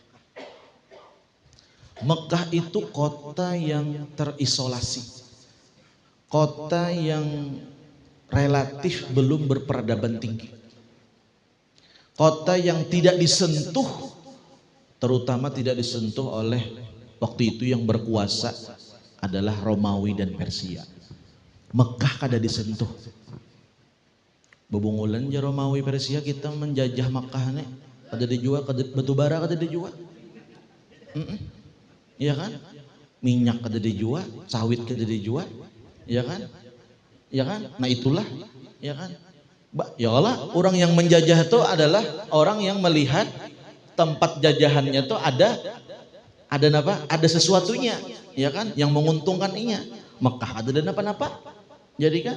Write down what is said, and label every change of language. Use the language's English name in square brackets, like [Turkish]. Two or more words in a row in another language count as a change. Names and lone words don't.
[Indonesian] Mekah itu kota yang terisolasi, kota yang relatif belum berperadaban tinggi, kota yang tidak disentuh, terutama tidak disentuh oleh waktu itu yang berkuasa adalah Romawi dan Persia. [Banjar] Mekah kada disentuh. Bebungulan ja Romawi Persia kita menjajah Mekah nih, kada dijual, batu bara kada dijual. Iya kan? Minyak kada dijual, sawit kada dijual, [Indonesian] iya kan? Iya kan? Nah itulah, iya kan? Ya Allah, orang yang menjajah itu adalah orang yang melihat tempat jajahannya itu ada apa? Ada sesuatunya, ya kan? Yang menguntungkan inya. Mekah ada dan apa-apa. Jadi kan?